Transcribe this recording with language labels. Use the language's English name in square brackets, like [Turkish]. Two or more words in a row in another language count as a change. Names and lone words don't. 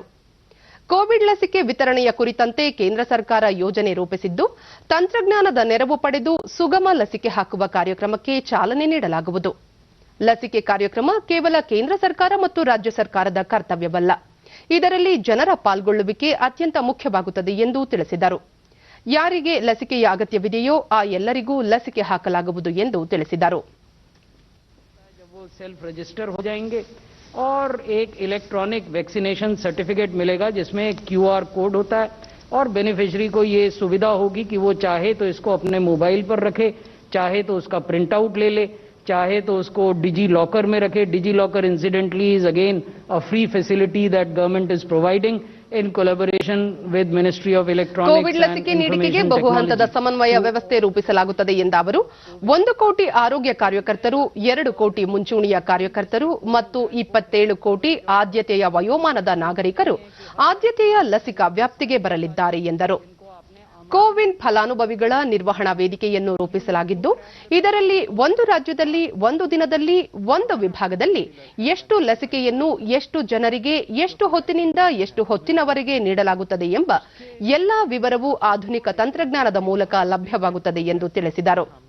[Kannada] ಕೋವಿಡ್ ಲಸಿಕೆ ವಿತರಣೆಯ ಕುರಿತಂತೆ ಕೇಂದ್ರ ಸರ್ಕಾರ ಯೋಜನೆ ರೂಪಿಸಿದ್ದು, ತಂತ್ರಜ್ಞಾನದ ನೆರವು ಪಡೆದು ಸುಗಮ ಲಸಿಕೆ ಹಾಕುವ ಕಾರ್ಯಕ್ರಮಕ್ಕೆ ಚಾಲನೆ ನೀಡಲಾಗುವುದು. ಲಸಿಕೆ ಕಾರ್ಯಕ್ರಮ ಕೇವಲ ಕೇಂದ್ರ ಸರ್ಕಾರ ಮತ್ತು ರಾಜ್ಯ ಸರ್ಕಾರದ ಕರ್ತವ್ಯವಲ್ಲ, ಇದರಲ್ಲಿ ಜನರ ಪಾಲ್ಗೊಳ್ಳುವಿಕೆ ಅತ್ಯಂತ ಮುಖ್ಯವಾಗುತ್ತದೆ ಎಂದು ತಿಳಿಸಿದರು. ಯಾರಿಗೆ ಲಸಿಕೆಯ ಅಗತ್ಯವಿದೆಯೋ ಆ ಎಲ್ಲರಿಗೂ ಲಸಿಕೆ ಹಾಕಲಾಗುವುದು ಎಂದು ತಿಳಿಸಿದರು. [English] self register [Hindi] हो जाएंगे और एक [English] electronic vaccination certificate [Hindi] मिलेगा जिसमें [English] QR code [Hindi] होता है और बेनिफिशियरी को ये सुविधा होगी कि वो चाहे तो इसको अपने मोबाइल पर रखे, चाहे तो उसका [English] print out [Hindi] ले ले, चाहे तो उसको डिजी लॉकर में रखे. [English] DigiLocker incidentally is again a free facility that government is providing in collaboration with Ministry of Electronics [Kannada] ಕೋವಿಡ್ ಲಸಿಕೆ ನೀಡಿಕೆಗೆ ಬಹುಹಂತದ ಸಮನ್ವಯ ವ್ಯವಸ್ಥೆ ರೂಪಿಸಲಾಗುತ್ತದೆ ಎಂದ ಅವರು 1 ಕೋಟಿ ಆರೋಗ್ಯ ಕಾರ್ಯಕರ್ತರು, 2 ಕೋಟಿ ಮುಂಚೂಣಿಯ ಕಾರ್ಯಕರ್ತರು ಮತ್ತು 27 ಕೋಟಿ ಆದ್ಯತೆಯ ವಯೋಮಾನದ ನಾಗರಿಕರು ಆದ್ಯತೆಯ ಲಸಿಕಾ ವ್ಯಾಪ್ತಿಗೆ ಬರಲಿದ್ದಾರೆ ಎಂದರು. ಕೋವಿನ್ ಫಲಾನುಭವಿಗಳ ನಿರ್ವಹಣಾ ವೇದಿಕೆಯನ್ನು ರೂಪಿಸಲಾಗಿದ್ದು, ಇದರಲ್ಲಿ ಒಂದು ರಾಜ್ಯದಲ್ಲಿ, ಒಂದು ದಿನದಲ್ಲಿ, ಒಂದು ವಿಭಾಗದಲ್ಲಿ ಎಷ್ಟು ಲಸಿಕೆಯನ್ನು ಎಷ್ಟು ಜನರಿಗೆ, ಎಷ್ಟು ಹೊತ್ತಿನಿಂದ ಎಷ್ಟು ಹೊತ್ತಿನವರೆಗೆ ನೀಡಲಾಗುತ್ತದೆ ಎಂಬ ಎಲ್ಲಾ ವಿವರವೂ ಆಧುನಿಕ ತಂತ್ರಜ್ಞಾನದ ಮೂಲಕ ಲಭ್ಯವಾಗುತ್ತದೆ ಎಂದು ತಿಳಿಸಿದರು.